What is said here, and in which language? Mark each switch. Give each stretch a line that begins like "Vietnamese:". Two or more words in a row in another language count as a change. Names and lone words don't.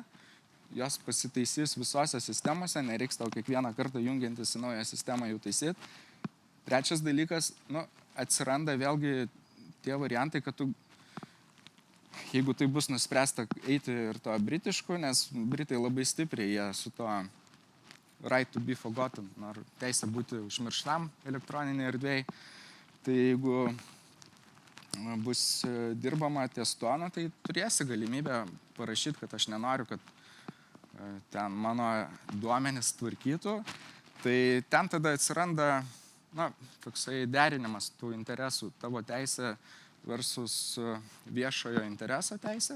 Lithuanian: Jos pasitaisys visose sistemose, nereiks tau kiekvieną kartą jungiantis į naują sistemą jų taisyti. Trečias dalykas, nu, atsiranda vėlgi tie variantai, kad tu, jeigu tai bus nuspręsta eiti ir to britišku, nes Britai labai stipriai jie su to
English: right to be forgotten,
Lithuanian: ar teisę būti užmirštam elektroninėje erdvėje, tai jeigu bus dirbama ties tuo, tai turėsi galimybę parašyti, kad aš nenoriu, kad ten mano duomenys tvarkytų, tai ten tada atsiranda, na, toksai derinimas tų interesų, tavo teisė versus viešojo intereso teisė.